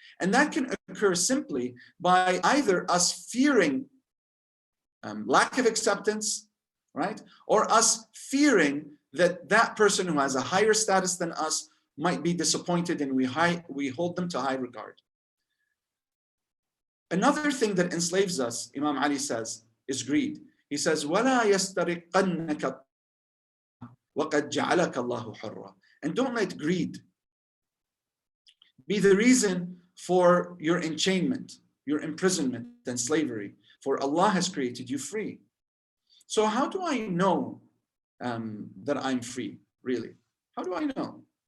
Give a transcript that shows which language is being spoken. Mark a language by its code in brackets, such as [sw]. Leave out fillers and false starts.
[en] And that can occur simply by either us fearing lack of acceptance, right? Or us fearing that that person who has a higher status than us might be disappointed and we hold them to high regard. Another thing that enslaves us, Imam Ali says, is greed. He says, [ar] وَلَا يَسْتَرِقَنَّكَ وَقَدْ جَعَلَكَ اللَّهُ حُرًّا. [en] And don't let greed be the reason for your enchainment, your imprisonment and slavery, for Allah has created you free. So how do I know that I'm free, really? How do I know?